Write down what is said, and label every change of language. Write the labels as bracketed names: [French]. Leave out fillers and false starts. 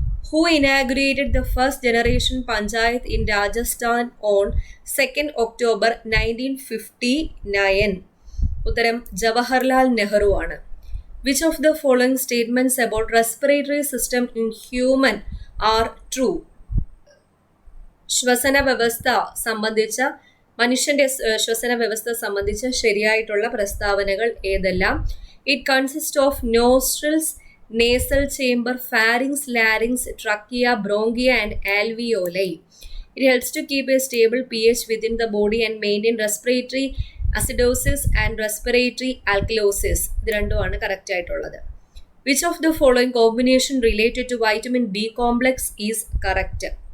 [English] Who inaugurated the first generation Panchayat in Rajasthan on 2nd October 1959? [Malayalam] ഉത്തരം ജവഹർലാൽ നെഹ്റു ആണ്. [English] Which of the following statements about respiratory system in human are true? [Malayalam] ശ്വസന വ്യവസ്ഥ സംബന്ധിച്ച മനുഷ്യന്റെ ശ്വസന വ്യവസ്ഥ സംബന്ധിച്ച ശരിയായിട്ടുള്ള പ്രസ്താവനകൾ ഏതെല്ലാം? [English] It consist of nostrils, nasal chamber, pharynx, larynx, trachea, bronchia and alveoli. It helps to keep a stable pH within the body and maintain respiratory acidosis and respiratory alkalosis. [Malayalam] ഇത് രണ്ടുമാണ് കറക്റ്റ് ആയിട്ടുള്ളത്. [English] Which of the following combination related to vitamin B complex is correct?